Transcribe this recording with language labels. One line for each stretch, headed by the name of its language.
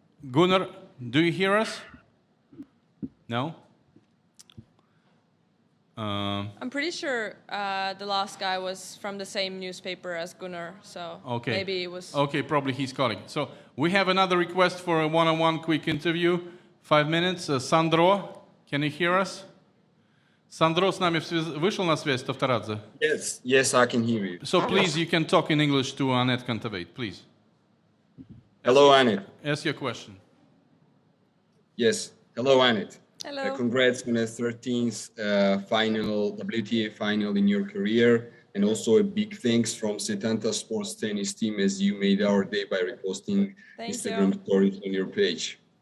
English: Gunnar, do you hear us? No? I'm pretty sure the last guy was from the same newspaper as Gunnar, so okay. Maybe it was... Okay, probably his colleague. So we have another request for a one-on-one quick interview. 5 minutes. Sandro, can you hear us?
Russian: Sandro с нами вышел на связь, Toftaradze?
English: Yes, I can hear you. So please, you can talk in English to Anett Kontaveit, please. Hello, Anett. Ask your question. Yes. Hello, Anett. Hello. Congrats on a 13th WTA final in your career, and also a big thanks from Setanta Sports Tennis team as you made our day by reposting Instagram stories on your page.